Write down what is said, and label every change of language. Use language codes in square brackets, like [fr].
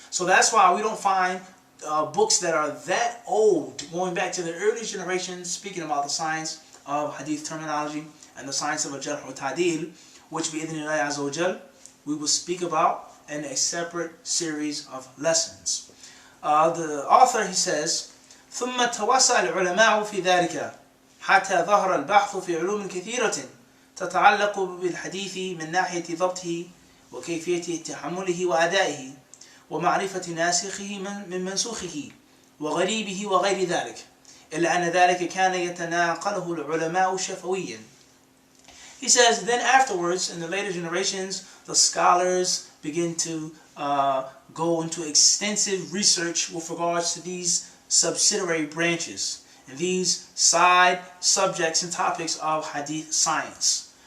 [en] So that's why we don't find books that are that old, going back to the early generations, speaking about the science of hadith terminology and the science of al-jarh wa ta'dil, which bi-idhnillahi azza wa jal, we will speak about in a separate series of lessons. The author, he says, [ar] ثم توسع العلماء في ذلك حتى ظهر البحث في علوم كثيرة تتعلق بالحديث من ناحية ضبطه وكيفية تحمله وأدائه ومعرفة ناسخه من منسوخه وغريبه وغير ذلك إلا أن ذلك كان يتناقله العلماء شفويا. [en] He says, then afterwards, in the later generations, the scholars begin to go into extensive research with regards to these subsidiary branches and these side subjects and topics of hadith science.